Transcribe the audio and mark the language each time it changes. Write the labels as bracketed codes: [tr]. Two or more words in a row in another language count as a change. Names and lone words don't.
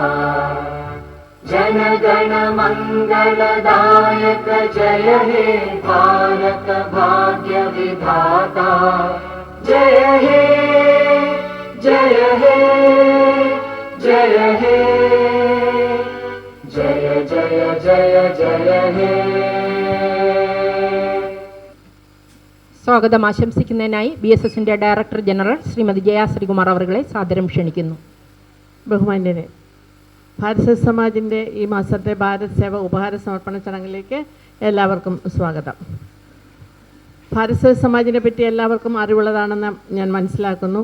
[bn] জন গণ মঙ্গলদায়ক জয় হে ভারত ভাগ্য বিধাতা, জয় হে জয় হে জয় হে জয় জয় জয় জয় হে। [ml] സ്വാഗതം ആശംസിക്കുന്നതിനായി BSSന്റെ ഡയറക്ടർ ജനറൽ ശ്രീമതി ജയ ശ്രീകുമാർ അവരെ സാദരം ക്ഷണിക്കുന്നു. ബഹുമാന്യരെ, ഭാരത് സമാജിൻ്റെ ഈ മാസത്തെ ഭാരത് സേവ ഉപഹാര സമർപ്പണ ചടങ്ങിലേക്ക് എല്ലാവർക്കും സ്വാഗതം. ഭാരത് സമാജിനെ പറ്റി എല്ലാവർക്കും അറിവുള്ളതാണെന്ന് ഞാൻ മനസ്സിലാക്കുന്നു.